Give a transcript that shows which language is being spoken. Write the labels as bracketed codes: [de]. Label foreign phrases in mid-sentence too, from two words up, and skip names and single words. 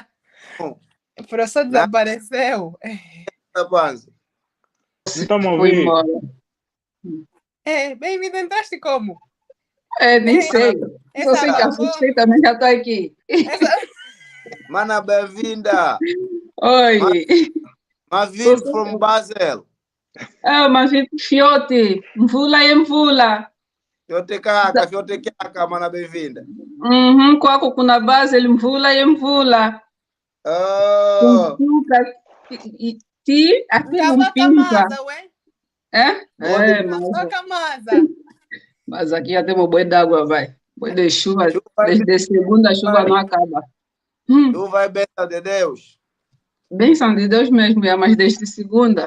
[pt] O professor desapareceu. Tata Panzo. Estamos a ouvir. Bem, me tentaste como? Nem sei. Só sei que assustei também, já estou aqui. Mana, bem-vinda. Oi. [en] Maviv from Basel. [kg] Maviv Fiote. Mvula. Fiote kaka, mana, [pt] bem-vinda. [kg] Kwako kuna Basel, mvula. Ti, [pt] aqui não pinta. Mas aqui já temos boi d'água, vai. Boi de chuva. Desde segunda a chuva não acaba. Chuva é bênção de Deus. Bênção de Deus mesmo, mas desde segunda.